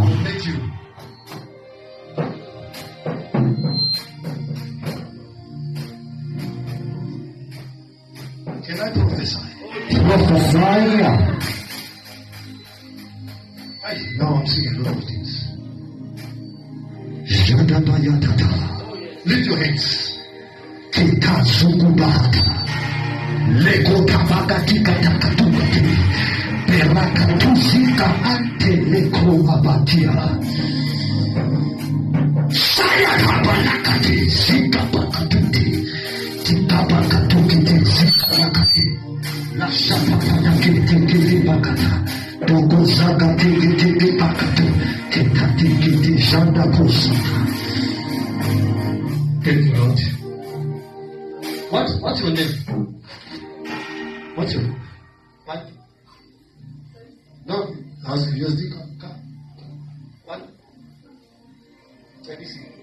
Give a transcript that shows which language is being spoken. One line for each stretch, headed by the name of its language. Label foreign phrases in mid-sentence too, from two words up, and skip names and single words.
English: It will make you. Can I prophesy? Prophesy. Now I'm seeing a lot of things. Lift your hands. Lego tabakatika takatubati. Perakatuzika ante leko abatia. Saya kabalakati zika bakatuti. Tika bakatukite zika bakati. La shapapana kiti bakata. Dogo zaga tiki bakatu. Tika tiki shanda kusata. Thank you, Lord. What's your name? What's your what? No, I was USD. What? 20C.